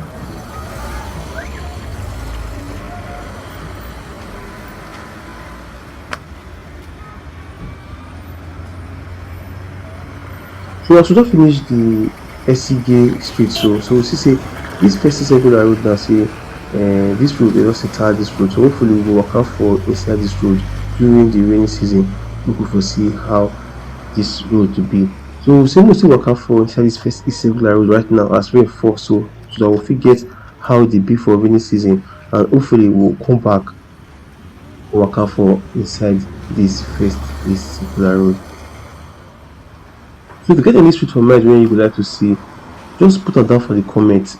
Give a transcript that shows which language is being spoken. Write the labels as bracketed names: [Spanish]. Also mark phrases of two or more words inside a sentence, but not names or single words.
[Nigerian Pidgin] So as we don finish the Esigie street, so we see say this first East Circular Road now say this road dey just enter this road. So hopefully we go waka for inside this road during the rainy season. We go for see how this road to be. So say we still waka for inside this first East Circular Road right now as rain fall. So so that we'll forget how they be for rainy season, and hopefully we'll come back waka for inside this circular road. So if you get any street for mind wey you would like to see, just put am down for the comment.